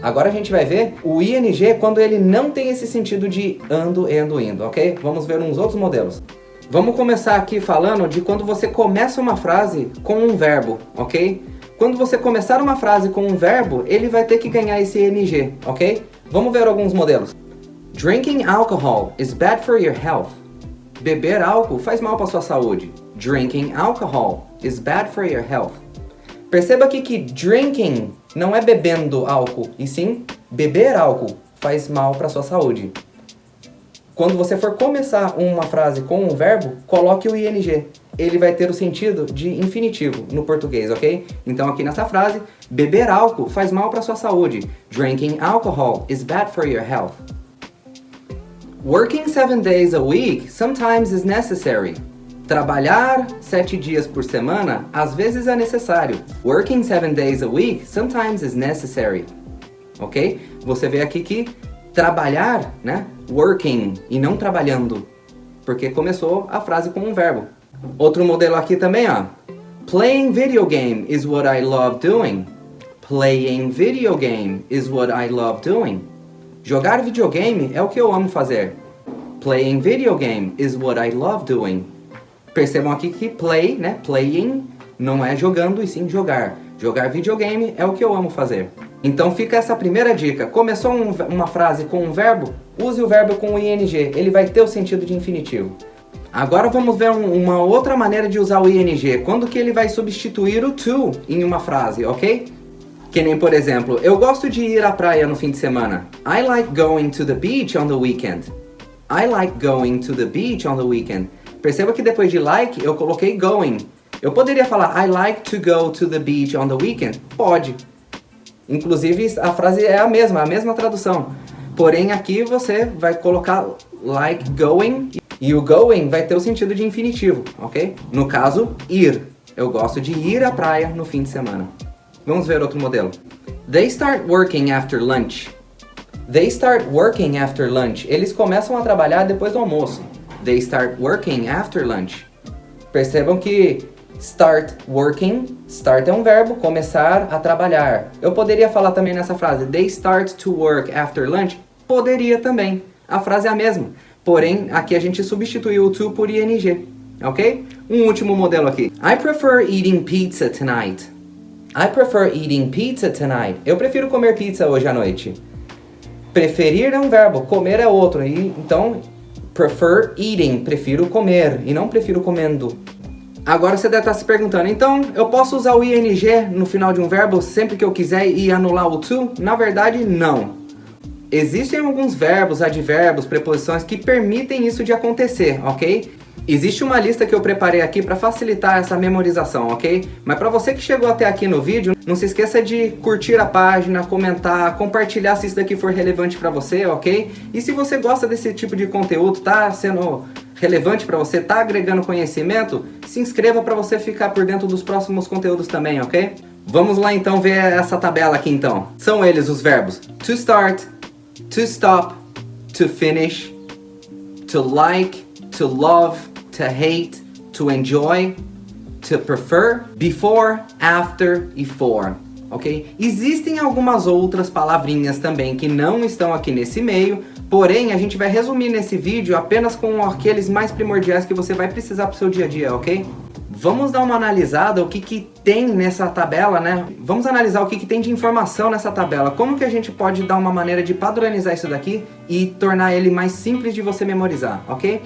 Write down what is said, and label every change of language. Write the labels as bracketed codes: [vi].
[pt] Agora a gente vai ver o ing quando ele não tem esse sentido de ando, indo, ok? Vamos ver uns outros modelos. Vamos começar aqui falando de quando você começa uma frase com um verbo, ok? Quando você começar uma frase com um verbo, ele vai ter que ganhar esse ing, ok? Vamos ver alguns modelos. [en] Drinking alcohol is bad for your health. [pt] Beber álcool faz mal para sua saúde. [en] Drinking alcohol is bad for your health. [pt] Perceba aqui que drinking não é bebendo álcool, e sim beber álcool faz mal para sua saúde. Quando você for começar uma frase com um verbo, coloque o ing. Ele vai ter o sentido de infinitivo no português, ok? Então aqui nessa frase, beber álcool faz mal para sua saúde. [en] Drinking alcohol is bad for your health. Working 7 days a week sometimes is necessary. [pt] Trabalhar 7 dias por semana às vezes é necessário. [en] Working 7 days a week sometimes is necessary. [pt] Ok? Você vê aqui que trabalhar, né? Working e não trabalhando. Porque começou a frase com um verbo. Outro modelo aqui também, ó. [en] Playing video game is what I love doing. Playing video game is what I love doing. [pt] Jogar videogame é o que eu amo fazer. [en] Playing video game is what I love doing. [pt] Percebam aqui que play, né? Playing não é jogando e sim jogar. Jogar videogame é o que eu amo fazer. Então fica essa primeira dica. Começou uma frase com um verbo, use o verbo com o ing. Ele vai ter o sentido de infinitivo. Agora vamos ver uma outra maneira de usar o ing. Quando que ele vai substituir o to em uma frase, ok? Que nem, por exemplo, eu gosto de ir à praia no fim de semana. [en] I like going to the beach on the weekend. I like going to the beach on the weekend. [pt] Perceba que depois de like, eu coloquei going. Eu poderia falar [en] I like to go to the beach on the weekend? [pt] Pode. Inclusive, a frase é a mesma tradução. Porém, aqui você vai colocar like going e o going vai ter o sentido de infinitivo, ok? No caso, ir. Eu gosto de ir à praia no fim de semana. Vamos ver outro modelo. [en] They start working after lunch. They start working after lunch. [pt] Eles começam a trabalhar depois do almoço. [en] They start working after lunch. [pt] Percebam que start working, start é um verbo, começar a trabalhar. Eu poderia falar também nessa frase, [en] they start to work after lunch? [pt] Poderia também. A frase é a mesma. Porém, aqui a gente substituiu o to por ing, ok? Um último modelo aqui. [en] I prefer eating pizza tonight. I prefer eating pizza tonight. [pt] Eu prefiro comer pizza hoje à noite. Preferir é um verbo, comer é outro. E, então, prefer eating, prefiro comer e não prefiro comendo. Agora você deve estar se perguntando, então eu posso usar o ing no final de um verbo sempre que eu quiser e anular o to? Na verdade, não. Existem alguns verbos, advérbios, preposições que permitem isso de acontecer, ok? Existe uma lista que eu preparei aqui para facilitar essa memorização, ok? Mas para você que chegou até aqui no vídeo, não se esqueça de curtir a página, comentar, compartilhar se isso daqui for relevante para você, ok? E se você gosta desse tipo de conteúdo, tá sendo relevante para você, tá agregando conhecimento, se inscreva para você ficar por dentro dos próximos conteúdos também, ok? Vamos lá então ver essa tabela aqui então. São eles os verbos to start, to stop, to finish, to like, to love, to hate, to enjoy, to prefer, before, after e for, ok? Existem algumas outras palavrinhas também que não estão aqui nesse meio, porém a gente vai resumir nesse vídeo apenas com aqueles mais primordiais que você vai precisar para o seu dia a dia, ok? Vamos dar uma analisada o que tem nessa tabela, né? Vamos analisar o que tem de informação nessa tabela. Como que a gente pode dar uma maneira de padronizar isso daqui e tornar ele mais simples de você memorizar, ok?